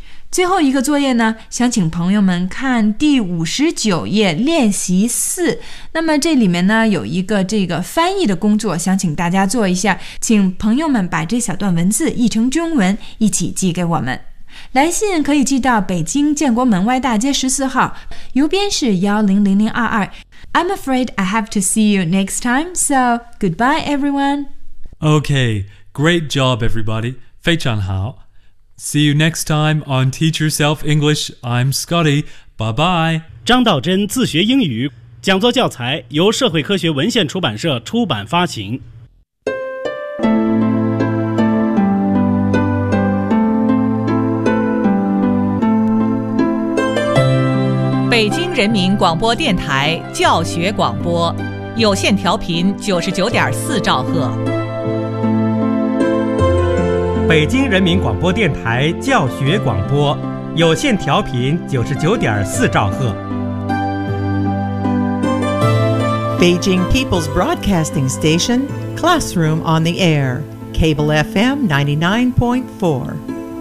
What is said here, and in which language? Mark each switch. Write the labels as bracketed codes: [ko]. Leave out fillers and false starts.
[zh] 最后一个作业呢，想请朋友们看第59页练习四。那么这里面呢有一个这个翻译的工作，想请大家做一下，请朋友们把这小段文字译成中文一起寄给我们。来信可以寄到北京建国门外大街14号，邮编是100022。 [en] I'm afraid I have to see you next time, so goodbye everyone. Okay, great job everybody. [zh] 非常好。 [en] See you next time on Teach Yourself English. I'm Scotty. Bye-bye. [zh] 张道真自学英语，讲座教材由社会科学文献出版社出版发行。北京人民广播电台教学广播，有线调频99.4兆赫。北京人民广播电台教学广播，有线调频99.4兆赫。 [en] Beijing People's Broadcasting Station, Classroom on the Air, Cable FM 99.4.